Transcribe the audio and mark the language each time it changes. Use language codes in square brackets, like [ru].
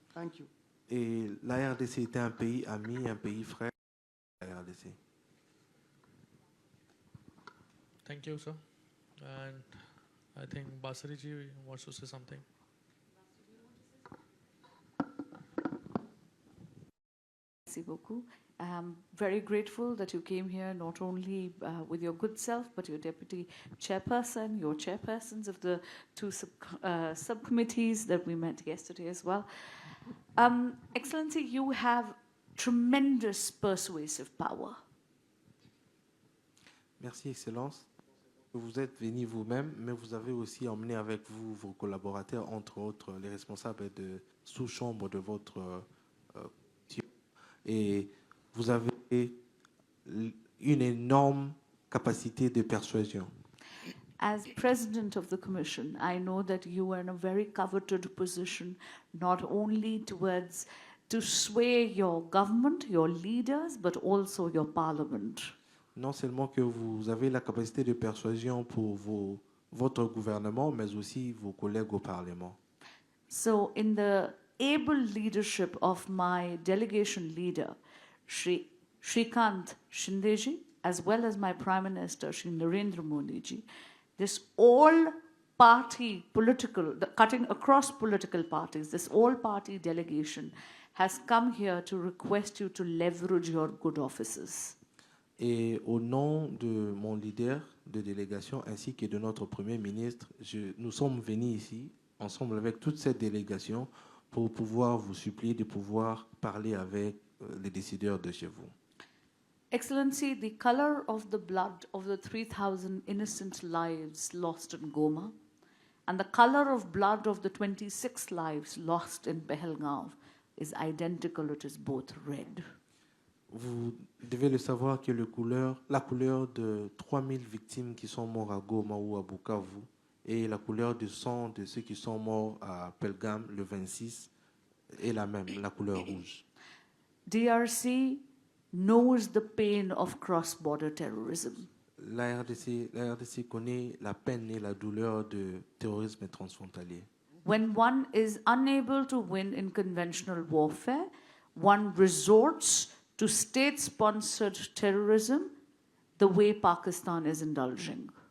[en] Thank you. [fr] Et la RDC était un pays ami, un pays frère. La RDC. [en] Thank you, sir. And I think Basariji wants to say something. [fr] Merci beaucoup. [en] I'm very grateful that you came here not only with your good self, but your deputy chairperson, your chairpersons of the two subcommittees that we met yesterday as well. Excellency, you have tremendous persuasive power. [fr] Merci, Excellence. Vous êtes venu vous-même, mais vous avez aussi emmené avec vous vos collaborateurs, entre autres les responsables de sous-chambre de votre et vous avez une énorme capacité de persuasion. [en] As president of the commission, I know that you are in a very coveted position, not only to sway your government, your leaders, but also your parliament. [fr] Non seulement que vous avez la capacité de persuasion pour votre gouvernement, mais aussi vos collègues au Parlement. [en] So in the able leadership of my delegation leader, Shrikant Shinde, as well as my Prime Minister, Shri Narendra Modi ji, this all-party political, cutting across political parties, this all-party delegation has come here to request you to leverage your good offices. [fr] Et au nom de mon leader de délégation ainsi que de notre Premier ministre, nous sommes venus ici, ensemble avec toute cette délégation, pour pouvoir vous supplier de pouvoir parler avec les décideurs de chez vous. [en] Excellency, the color of the blood of the 3,000 innocent lives lost in Goma and the color of blood of the 26 lives lost in Pahalgaon is identical, it is both red. [fr] Vous devez le savoir que la couleur de 3000 victimes qui sont mortes à Goma ou à Bukavu et la couleur du sang de ceux qui sont morts à Pelgam le 26 est la même, la couleur rouge. [en] DRC knows the pain of cross-border terrorism. [fr] La RDC connaît la peine et la douleur de terrorisme transfrontalier. [en] When one is unable to win in conventional warfare, one resorts to state-sponsored terrorism the way Pakistan is indulging.